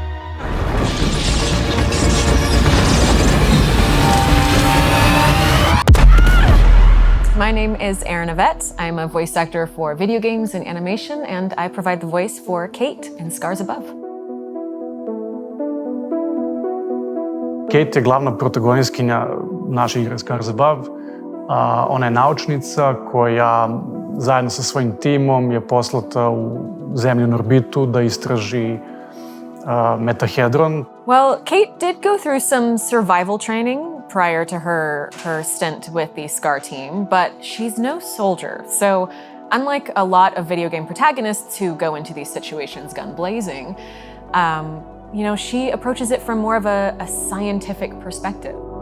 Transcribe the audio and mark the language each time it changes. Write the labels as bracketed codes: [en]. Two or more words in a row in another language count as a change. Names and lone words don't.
[en] My name is Erin Yvette. I'm a voice actor for video games and animation, and I provide the voice for Kate in Scars Above. [sr] Kate je glavna protagonistkinja naše igre Scars Above. Ona je naučnica koja zajedno sa svojim timom je poslata u zemlju na orbitu da istraži metahedron. [en] Well, Kate did go through some survival training prior to her stint with the SCAR team, but she's no soldier. So unlike a lot of video game protagonists who go into these situations gun blazing, she approaches it from more of a scientific perspective.